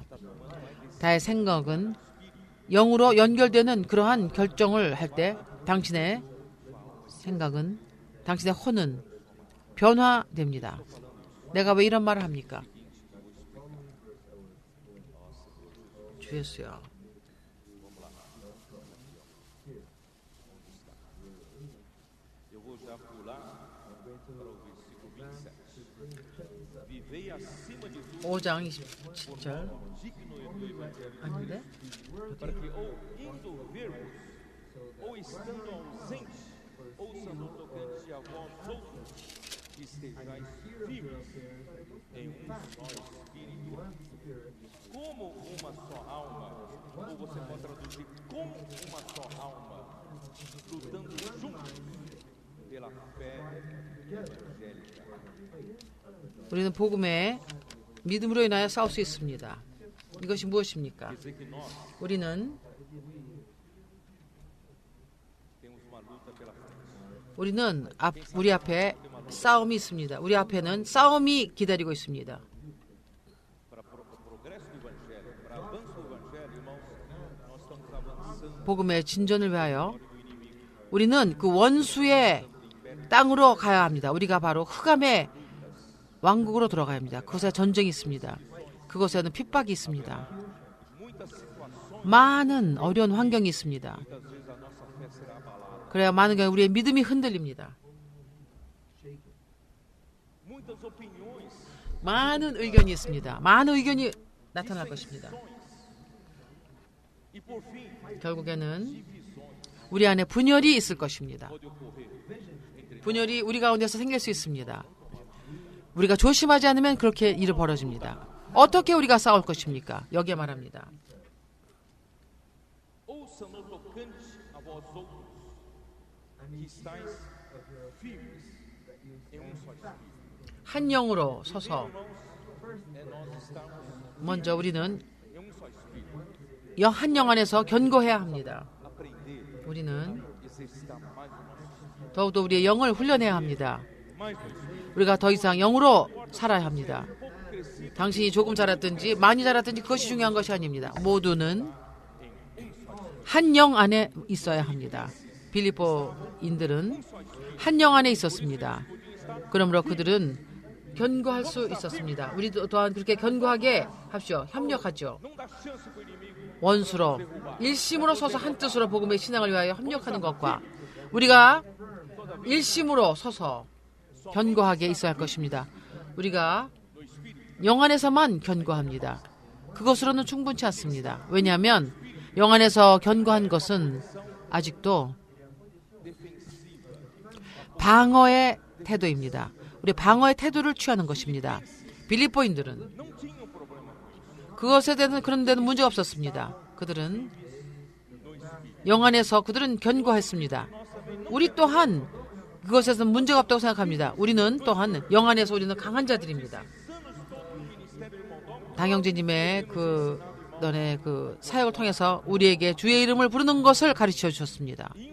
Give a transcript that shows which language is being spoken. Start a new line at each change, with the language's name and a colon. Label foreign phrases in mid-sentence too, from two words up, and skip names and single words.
Korean: 나의 생각은 영으로 연결되는 그러한 결정을 할 때 당신의 생각은 당신의 혼은 변화됩니다. 내가 왜 이런 말을 합니까? 주 예수여.
Portuguese: Eu vou já pular para o versículo 27. Vivei acima de tudo
Korean: 5장 27절.
Portuguese: digno do evangelho,
Korean: 아닌데?
Portuguese: para que ou indo vermos, ou estando ausente, ouçam no tocante a vós outros, que estejais firmes em um só espírito, como uma só alma, ou você pode traduzir como uma só alma, lutando juntos pela fé evangélica.
Korean: 우리는 복음의 믿음으로 인하여 싸울 수 있습니다. 이것이 무엇입니까?
Portuguese: Quer dizer que nós
Korean: 우리는
Portuguese: temos uma luta pela frente.
Korean: 우리 앞에 싸움이 있습니다. 우리 앞에는 싸움이 기다리고 있습니다.
Portuguese: Para o progresso do evangelho, para avanço do evangelho, irmãos, nós estamos avançando
Korean: 복음의 진전을 위하여 우리는 그 원수의 땅으로 가야 합니다. 우리가 바로 흑암의 왕국으로 들어가야 합니다. 그곳에 전쟁이 있습니다. 그곳에는 핍박이 있습니다.
Portuguese: muitas
Korean: 많은 어려운 환경이 있습니다.
Portuguese: muitas vezes a nossa fé será abalada.
Korean: 그래야 많은 경우 우리의 믿음이 흔들립니다.
Portuguese: Muitas opiniões,
Korean: 많은 의견이 있습니다. 많은 의견이 나타날 것입니다.
Portuguese: e por fim,
Korean: 결국에는
Portuguese: divisões
Korean: 우리 안에 분열이 있을 것입니다.
Portuguese: podem ocorrer.
Korean: 분열이 우리 가운데서 생길 수 있습니다. 우리가 조심하지 않으면 그렇게 일이 벌어집니다. 어떻게 우리가 싸울 것입니까? 여기에 말합니다.
Portuguese: Ouça no tocante a vós outros, que estáis firmes em só espírito.
Korean: 한 영으로 서서
Portuguese: É nós estarmos
Korean: 먼저 우리는
Portuguese: em só espírito.
Korean: 한 영 안에서 견고해야 합니다.
Portuguese: Aprender,
Korean: 우리는
Portuguese: exercitar mais o nosso espírito.
Korean: 더욱더 우리의 영을 훈련해야 합니다.
Portuguese: Mais do espírito.
Korean: 우리가 더 이상 영으로 살아야 합니다.
Portuguese: Pouco crescido,
Korean: 당신이 조금 자랐든지 많이 자랐든지 그것이 중요한 것이 아닙니다. 모두는 한 영 안에 있어야 합니다. 빌립보인들은 한 영 안에 있었습니다. 그러므로 그들은 견고할 수 있었습니다. 우리도 또한 그렇게 견고하게 합시오. 협력하죠.
Portuguese: não dá chance para o inimigo.
Korean: 원수로 일심으로 서서 한 뜻으로 복음의 신앙을 위하여 협력하는 것과 우리가 일심으로 서서 견고하게 있어야 할 것입니다. 우리가 영 안에서만 견고합니다. 그것으로는 충분치 않습니다. 왜냐하면 영 안에서 견고한 것은 아직도 방어의 태도입니다. 우리 방어의 태도를 취하는 것입니다. 빌립보인들은
Portuguese: Não tinham problema.
Korean: 그것에 대해서 그런 데는 문제가 없었습니다. 그들은 영 안에서 그들은 견고했습니다. 우리 또한 그것에서 문제가 없다고 생각합니다. 우리는 또한 영 안에서 우리는 강한 자들입니다. 당영재님의 너네 사역을 통해서 우리에게 주의 이름을 부르는 것을 가르쳐 주셨습니다.